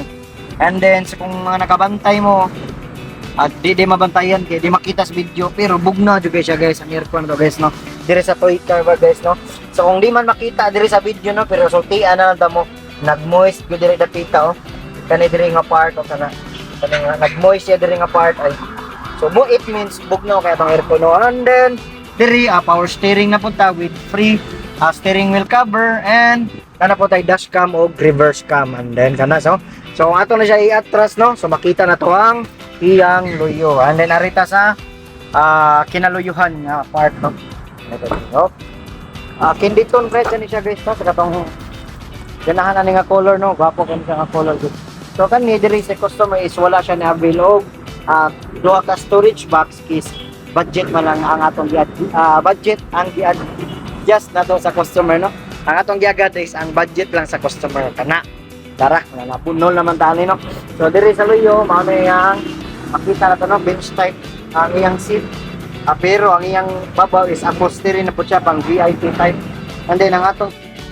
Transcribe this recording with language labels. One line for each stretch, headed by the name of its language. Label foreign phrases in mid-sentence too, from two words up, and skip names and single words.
English: And then
Cebuano: sa kung mga nakabantay mo di mabantayan kay di makita sa video, pero bugna jud siya guys ang aircon to guys, no, dire sa
English: toy car
Cebuano: guys, no. So kung di man makita dire sa video, no, pero sultian na lang mo nag-moist go dire dapita, oh, kani dire nga part o kana nga nag-moist siya dire nga part ay, so mo
English: it means
Cebuano: bugnaw kay atong aircon, no.
English: And then
Cebuano: dire
English: power steering
Cebuano: na punta
English: with free steering wheel cover,
Cebuano: and kana po tay
English: dash cam
Cebuano: o
English: reverse cam, and then
Cebuano: kana so ato na siya i-atras, no, so makita na to ang iyang luyo,
English: and then
Cebuano: arita sa kinaluyuhan nga part, no. Ito, no. Kinditon red ni siya guys, no, sa katong ganahan na nga color, no, gwapo kan siya nga color. So kani diri sa customer is wala siya na avail og duha ka
English: storage box
Cebuano: is budget man lang ang atong budget ang just na to sa customer, no. Ang atong giagad is ang budget lang sa customer kana tara na punol naman tani, no. So diri sa luyo mao na yang makita na to, no,
English: bench type
Cebuano: ang iyang seat, pero ang iyang babaw is upholstery na po siya pang
English: VIP type. And then
Cebuano: ang atong